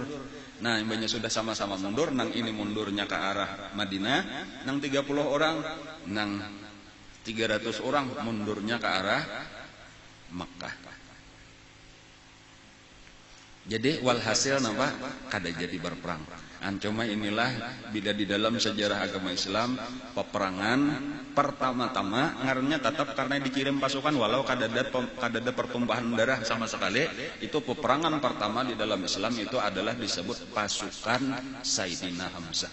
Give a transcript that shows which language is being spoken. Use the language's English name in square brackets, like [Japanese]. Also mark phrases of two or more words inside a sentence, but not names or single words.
[Indonesian] Nah, imbanya sudah sama-sama mundur, nang ini mundurnya ke arah Madinah, nang 30 orang, nang 300 orang mundurnya ke arah Makkah. Jadi walhasil napa kada jadi berperang. Cuma inilah bila di dalam sejarah agama Islam peperangan pertama-tama ngarannya tetap karena dikirim pasukan walau kada ada pertumpahan darah sama sekali. Itu peperangan pertama di dalam Islam itu adalah disebut pasukan Sayyidina Hamzah.